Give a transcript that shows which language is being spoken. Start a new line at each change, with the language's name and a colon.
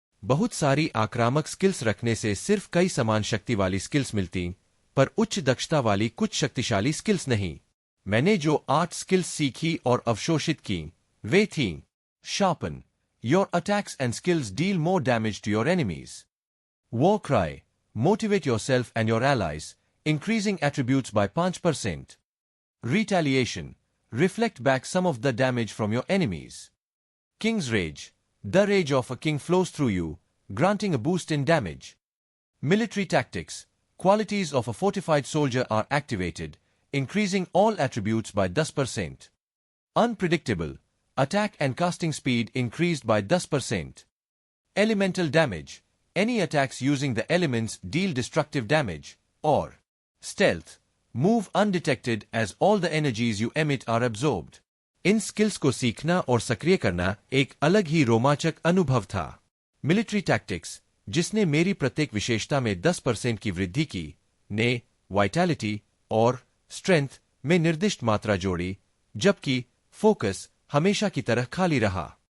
Hindi: बहुत सारी आक्रामक स्किल्स रखने से सिर्फ कई समान शक्ति वाली स्किल्स मिलती, पर उच्च दक्षता वाली कुछ शक्तिशाली स्किल्स नहीं। मैंने जो 8 स्किल्स सीखी और अवशोषित की, वे थीं:
English: Sharpen, your attacks and skills deal more damage to your enemies. War cry, motivate yourself and your allies, increasing attributes by 5%। Retaliation, reflect back some of the damage from your enemies. King's Rage, the rage of a king flows through you, granting a boost in damage. Military Tactics, qualities of a fortified soldier are activated, increasing all attributes by 10%. Unpredictable, attack and casting speed increased by 10%. Elemental Damage, any attacks using the elements deal destructive damage. Or Stealth, move undetected as all the energies you emit are absorbed.
Hindi: In skills को सीखना और सक्रिय करना एक अलग ही रोमांचक अनुभव था। मिलिट्री टैक्टिक्स, जिसने मेरी प्रत्येक विशेषता में 10% की वृद्धि की, ने वाइटैलिटी और स्ट्रेंथ में निर्दिष्ट मात्रा जोड़ी, जबकि फोकस हमेशा की तरह खाली रहा।